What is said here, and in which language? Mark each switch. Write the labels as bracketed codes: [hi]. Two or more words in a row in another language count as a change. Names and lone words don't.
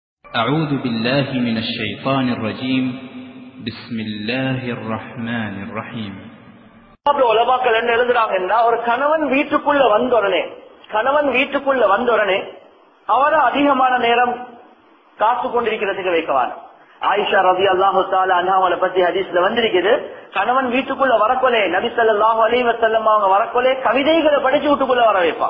[ar] أعوذ بالله من الشيطان الرجيم بسم الله الرحمن الرحيم. [ta] உலமாக்கள் என்ன எழுதுறாங்கன்னா, ஒரு கணவன் வீட்டுக்குள்ள வந்தோடனே அவரை அதிகமான நேரம் காத்து கொண்டிருக்கிறதுக்கு வைக்கவான். ஆயிஷா [ar] رضي الله تعالى [ta] அன்ஹாவளை பத்தி ஹதீஸ்ல வந்திருக்குது, கணவன் வீட்டுக்குள்ள வரக்கொலே நபி [ar] صلى الله عليه وسلم [ta] அவங்க வரக்கொலே கவிதைகளை படிச்சு வீட்டுக்குள்ள வர வைப்பான்.